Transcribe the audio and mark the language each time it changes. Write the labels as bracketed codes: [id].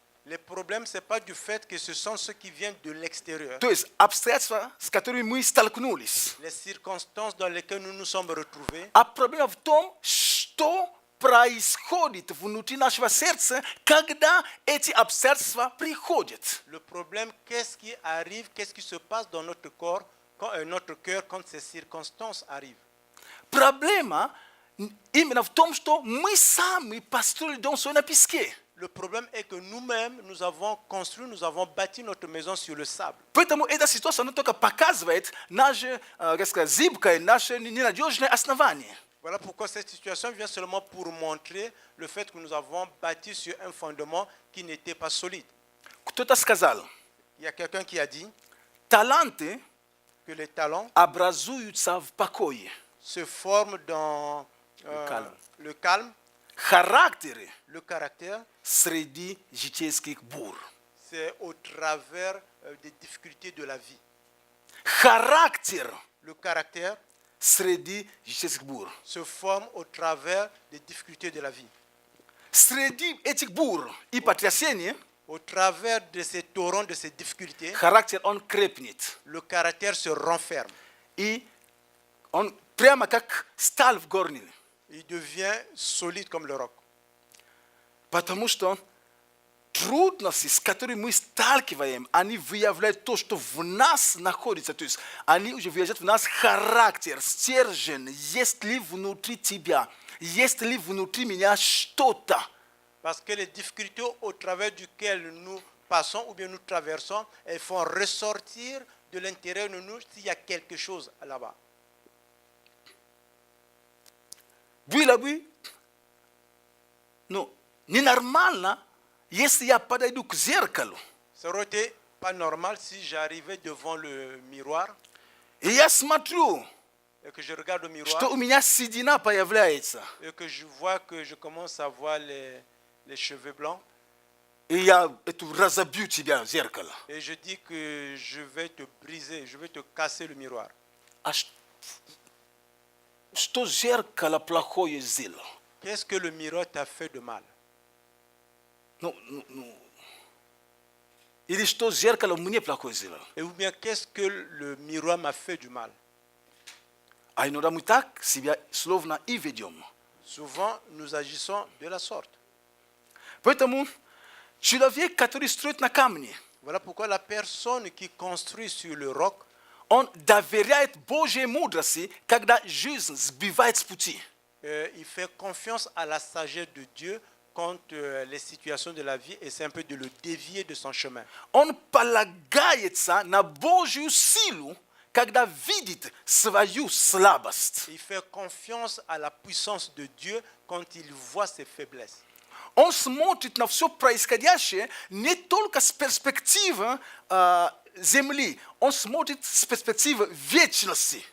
[fr] Le problème, ce n'est pas du fait que ce sont ceux qui viennent de l'extérieur. [ru] То есть обстоятельства, с которыми мы столкнулись. [fr] Les circonstances dans lesquelles nous nous sommes retrouvés, [ru] А проблема в том, что происходит внутри нашего сердца, когда эти обстоятельства приходят. [fr] le problème, qu'est-ce qui arrive, qu'est-ce qui se passe dans notre corps, notre cœur quand ces circonstances arrivent. [ru] Проблема именно в том, что мы сами построили дом свой на песке. [fr] Le problème est que nous-mêmes, nous avons construit, nous avons bâti notre maison sur le sable. [ru] Поэтому эта ситуация она только показывает наше, как сказать, зыбкое, наше ненадежное основание. [fr] Voilà pourquoi cette situation vient seulement pour montrer le fait que nous avons bâti sur un fondement qui n'était pas solide. [ru] Кто-то сказал, [fr] Il y a quelqu'un qui a dit [ru] таланты [fr] que les talents [ru] образуются в покое. [fr] se forment dans le calme, [ru] Характеры [fr] le caractère. [ru] среди житейских бур. [fr] C'est au travers des difficultés de la vie. [ru] Характер [fr] Le caractère [ru] среди житейских бур. [fr] se forme au travers des difficultés de la vie. [ru] Среди этих бур и потрясений [fr] Au travers de ces torrents, de ces difficultés, [ru] характер он крепнет. [fr] le caractère se renferme. [ru] И он прямо как сталь в горнине. [fr] Il devient solide comme le roc. [ru] Потому что трудности, с которыми мы сталкиваем, они выявляют то, что в нас находится. То есть они уже выявляют в нас характер, стержень. Есть ли внутри тебя, есть ли внутри меня что-то. [fr] Parce que les difficultés au travers duquel nous passons ou bien nous traversons, elles font ressortir de l'intérieur de nous s'il y a quelque chose là-bas. [ru] Было бы, ну, ненормально, если я подойду к зеркалу, [fr] Ça aurait été pas normal si j'arrivais devant le miroir [ru] и я смотрю, [fr] et que je regarde au miroir [ru] что у меня седина появляется, [fr] et que je vois que je commence à voir les cheveux blancs [ru] и я разобью тебя в зеркало. [fr] et je dis que je vais te briser, je vais te casser le miroir. [ru] А что зеркало плохое сделало? [fr] Qu'est-ce que le miroir t'a fait de mal? [ru] Ну, или что зеркало мне плохое сделало? [fr] Et ou bien qu'est-ce que le miroir m'a fait du mal? [ru] А иногда мы так себя словно и ведем. [fr] Souvent, nous agissons de la sorte. [ru] Поэтому человек, который строит на камне, [fr] Voilà pourquoi la personne qui construit sur le roc, [ru] он доверяет Божьей мудрости, когда жизнь сбивает с пути. [fr] il fait confiance à la sagesse de Dieu quand les situations de la vie essaient un peu de le dévier de son chemin. [ru] Он полагается на Божью силу, когда видит свою слабость. [fr] Il fait confiance à la puissance de Dieu quand il voit ses faiblesses. [ru] Он смотрит на все происходящее не только с перспективы земли, он смотрит с перспективы вечности.